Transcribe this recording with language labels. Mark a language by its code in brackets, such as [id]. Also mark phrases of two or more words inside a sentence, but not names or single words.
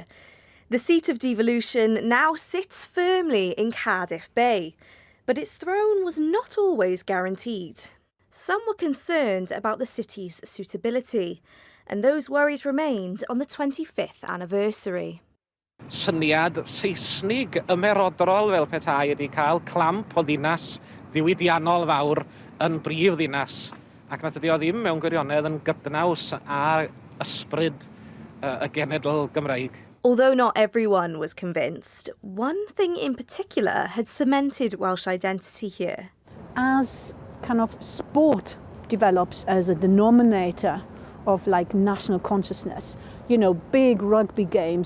[en] The seat of devolution now sits firmly in Cardiff Bay, but its throne was not always guaranteed. Some were concerned about the city's suitability, and those worries remained on the 25th anniversary. [cy] Syniad Saesnig ymerodrol fel petai ydi cael clamp o ddinas ddiwydiannol fawr yn brif ddinas, ac nad ydi o ddim mewn gwirionedd yn gydnaws â ysbryd y genedl Gymraeg. [en] Although not everyone was convinced, one thing in particular had cemented Welsh identity here. As kind of sport develops as a denominator of national consciousness, big rugby games.